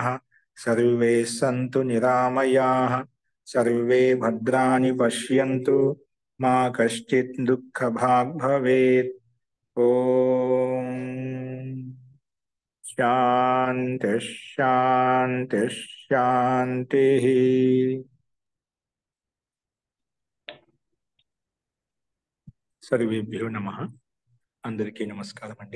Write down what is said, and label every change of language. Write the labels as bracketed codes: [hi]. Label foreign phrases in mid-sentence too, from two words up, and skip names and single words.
[sa] सर्वे सन्तु निरामयाः, सर्वे भद्राणि पश्यन्तु, मा कश्चित् दुःखभाग् भवेत्. ॐ शान्तिः शान्तिः शान्तिः. सर्वेभ्यो नमः. [te] అందరికీ నమస్కారం అండి.